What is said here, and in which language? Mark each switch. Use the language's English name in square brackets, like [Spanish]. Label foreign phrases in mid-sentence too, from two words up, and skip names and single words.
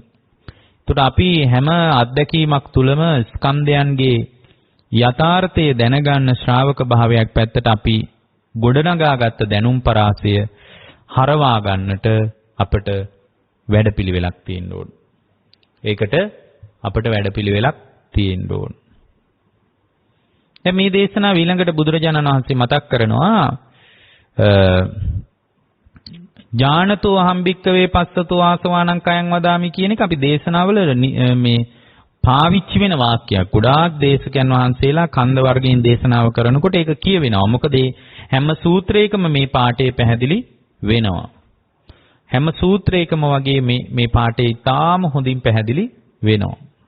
[Sinhala] ඒකට අපි හැම අත්දැකීමක් තුළම ස්කන්ධයන්ගේ යථාර්ථය දැනගන්න ශ්‍රාවක භාවයක් පැත්තට අපි ගොඩනගාගත්ත දැනුම් පරාසය හරවා ගන්නට අපට වැඩපිළිවෙලක් තියෙන්න ඕන. ඒකට අපට වැඩපිළිවෙලක් තියෙන්න ඕන. දැන් මේ දේශනාව ඊළඟට බුදුරජාණන් වහන්සේ මතක් කරනවා [Pali] ඥානතෝ අහම් භික්කවේ පස්සතෝ ආසවානං කයං වදාමි [Sinhala] කියන එක අපි දේශනාවල මේ පාවිච්චි වෙන වාක්‍යයක්. ගොඩාක් දේශකයන් වහන්සේලා කන්ද වර්ගයෙන් දේශනාව කරනකොට ඒක කියවෙනවා. මොකද හැම සූත්‍රයකම මේ පාඩේ පැහැදිලි වෙනවා. හැම සූත්‍රයකම වගේ මේ පාඩේ ඉතාම හොඳින් පැහැදිලි වෙනවා.